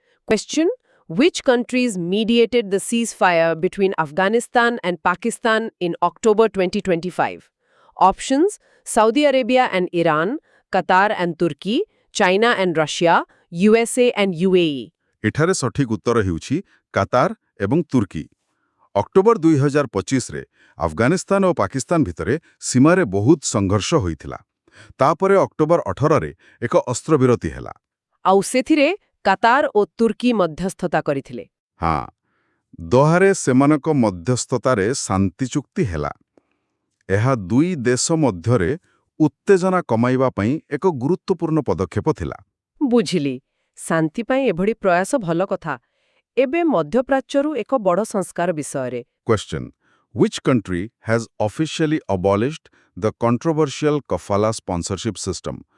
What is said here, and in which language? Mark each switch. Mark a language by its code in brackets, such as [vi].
[en] Question: Which countries mediated the ceasefire between Afghanistan and Pakistan in October 2025? Options: Saudi Arabia and Iran, Qatar and Turkey, China and Russia, USA and UAE. [or] ଏଠାରେ ସଠିକ୍ ଉତ୍ତର ହେଉଛି Qatar ଏବଂ ତୁର୍କୀ। October 2025ରେ Afghanistan ଓ ପାକିସ୍ତାନ ଭିତରେ ସୀମାରେ ବହୁତ ସଂଘର୍ଷ ହୋଇଥିଲା। ତାପରେ ଅକ୍ଟୋବର 18ରେ ଏକ ଅସ୍ତ୍ରବିରତି ହେଲା। ଆଉ ସେଥିରେ କାତାର ଓ ତୁର୍କୀ ମଧ୍ୟସ୍ଥତା କରିଥିଲେ। ହଁ, ଦୋହାରେ ସେମାନଙ୍କ ମଧ୍ୟସ୍ଥତାରେ ଶାନ୍ତି ଚୁକ୍ତି ହେଲା। ଏହା ଦୁଇ ଦେଶ ମଧ୍ୟରେ ଉତ୍ତେଜନା କମାଇବା ପାଇଁ ଏକ ଗୁରୁତ୍ୱପୂର୍ଣ୍ଣ ପଦକ୍ଷେପ ଥିଲା। ବୁଝିଲି। ଶାନ୍ତି ପାଇଁ ଏଭଳି ପ୍ରୟାସ ଭଲ କଥା। ଏବେ ମଧ୍ୟପ୍ରାଚ୍ୟରୁ ଏକ ବଡ଼ ସଂସ୍କାର ବିଷୟରେ। [en] Question: Which country has officially abolished the controversial kafala sponsorship system?